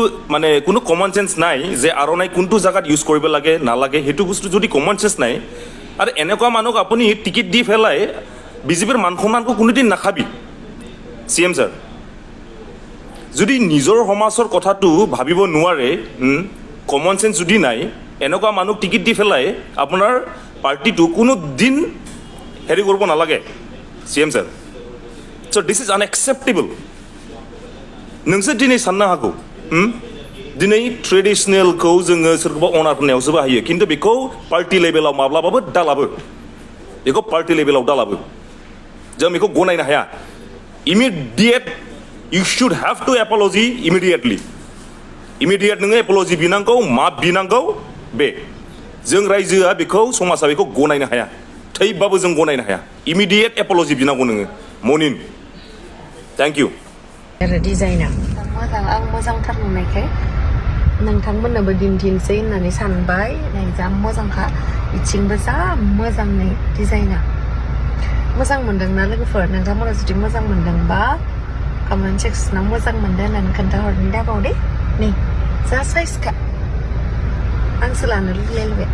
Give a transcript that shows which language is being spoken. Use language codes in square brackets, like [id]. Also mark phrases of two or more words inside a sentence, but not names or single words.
[as] মানে কোনো [en] common sense [as] নাই যে আৰ'নাই কোনটো জেগাত ইউজ কৰিব লাগে নালাগে সেইটো বস্তু যদি [en] common sense [as] নাই আৰু এনেকুৱা মানুহক আপুনি টিকেট দি পেলাই বিজেপিৰ মান সন্মানকো কোনোদিন নাখাবি [en] CM sir [as] যদি নিজৰ সমাজৰ কথাটো ভাবিব নোৱাৰে [en] common sense [as] যদি নাই এনেকুৱা মানুহক টিকেট দি পেলাই আপোনাৰ পাৰ্টিটো কোনো দিন হেৰি কৰিব নালাগে [en] CM sir So this is unacceptable. [brx] नोंसोर दिनै साननो हागौ दिनै ट्रेडिशनेलखौ जोङो सोरखौबा अनार होननायावसो बाहायो खिन्थु बेखौ पार्टि लेभेलाव माब्लाबाबो दालाबो बेखौ पार्टि लेभेलाव दालाबो जों बेखौ गनायनो हाया [en] immediate you should have to apology immediately immediate [brx] नोङो apology बिनांगौ मा बिनांगौ बे जों रायजोआ बेखौ समाजा बेखौ गनायनो हाया थैबाबो जों गनायनो हाया [en] immediate apology [brx] बिनांगौ नोङो मनिन [en] thank you [brx] आरो डिजाइना मोजां आं मोजांथार नुनायखाय नोंथांमोननोबो दिन्थिनोसै होननानै सानबाय नै जा मोजांखा बिथिंबो जा मोजां नै डिजाइना मोजां मोनदोंना लोगोफोर नोंथांमोना जुदि मोजां मोनदोंबा [en] comment section [brx] मोजां मोनदों होननानै खोन्थाहरनो दाबाव दे नै जा साइजखा आंसो लानो लुगैलायबाय